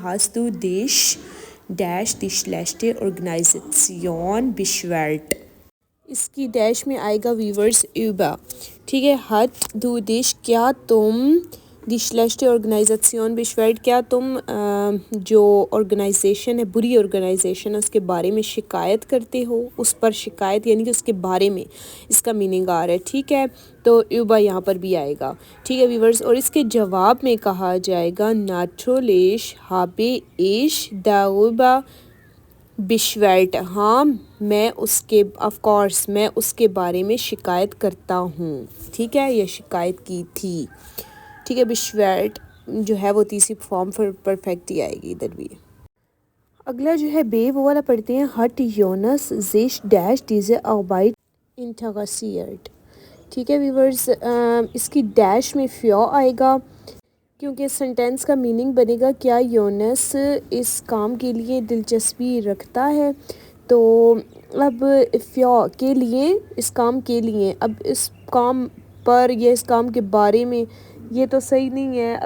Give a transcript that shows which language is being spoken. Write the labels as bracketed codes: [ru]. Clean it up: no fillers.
[de] hast du dich [hi] dash [de] die schlechte Organisation beschwert, [hi] इसकी dash में आएगा व्यूवर्स [de] über। [hi] ठीक है, [de] hat du dich, [hi] क्या तुम [de] die schlechte Organisation beschwert, [hi] क्या तुम जो ऑर्गेनाइजेशन है, बुरी ऑर्गेनाइजेशन है, उसके बारे में शिकायत करते हो, उस पर शिकायत यानी कि उसके बारे में इसका मीनिंग आ रहा है। ठीक है, तो über यहाँ पर भी आएगा। ठीक है व्यूवर्स, और इसके जवाब में कहा जाएगा [de] natürlich habe ich darüber beschwert, [hi] हाँ मैं उसके, ऑफ कोर्स मैं उसके बारे में शिकायत करता हूँ। ठीक है, यह शिकायत की थी। ठीक है, beschwert जो है वो तीसरी फॉर्म पर परफेक्ट ही आएगी इधर भी। अगला जो है बे, वो वाला पढ़ते हैं। [de] hat Jonas sich dash diese Arbeit interessiert। [hi] ठीक है व्यूवर्स, इसकी डैश में फ्यो आएगा क्योंकि सेंटेंस का मीनिंग बनेगा क्या योनस इस काम के लिए दिलचस्पी रखता है। तो अब फ्यो के लिए, इस काम के लिए, अब इस काम पर या इस काम के बारे में, ये तो सही नहीं है।